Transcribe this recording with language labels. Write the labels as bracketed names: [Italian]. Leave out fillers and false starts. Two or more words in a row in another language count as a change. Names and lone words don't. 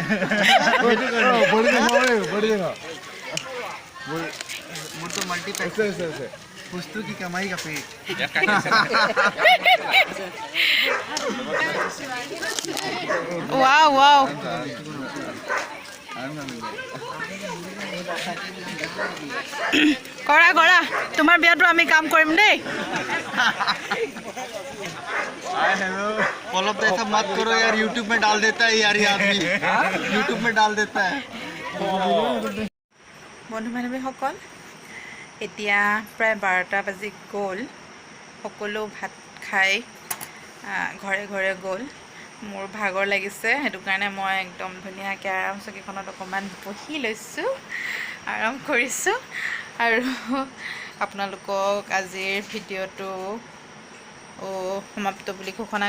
[Assamese] ৱাও ৱাও কৰা কৰা তোমাৰ বিয়াতো আমি কাম কৰিম দেই [Hindi] फॉलो तो ऐसा मत करो यार, यूट्यूब में डाल देता है यार ये आदमी, यूट्यूब में डाल देता है। [Assamese] বন্ধু বান্ধৱীসকল এতিয়া প্ৰায় 12টা বাজি গ'ল সকলো ভাত খাই ঘৰে ঘৰে গ'ল মোৰ ভাগৰ লাগিছে সেইটো কাৰণে মই একদম ধুনীয়াকৈ আৰাম চকীখনত অকণমান বহি লৈছোঁ আৰাম কৰিছোঁ আৰু আপোনালোকক আজিৰ ভিডিঅ'টো সমাপ্ত বুলি ঘোষণা